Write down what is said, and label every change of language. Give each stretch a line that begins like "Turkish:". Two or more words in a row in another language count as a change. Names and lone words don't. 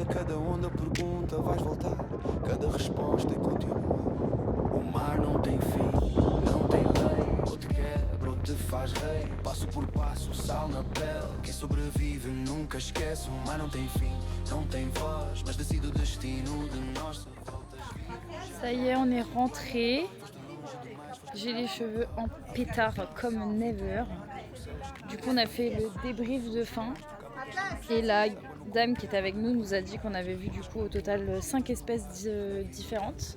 Portuguese: Cada onda pergunta, vais voltar. Cada resposta é continua. O mar não tem fim, não tem lei. Ou te quebra ou te faz rei. Passo por passo, sal na pele. Quem sobrevive nunca esquece. O mar não tem fim, não tem voz. Mas decide o destino de nós.
French: Ça y est, on est rentré. J'ai les cheveux en pétard comme never. Du coup, on a fait le débrief de fin. Et la dame qui était avec nous a dit qu'on avait vu du coup au total 5 espèces différentes.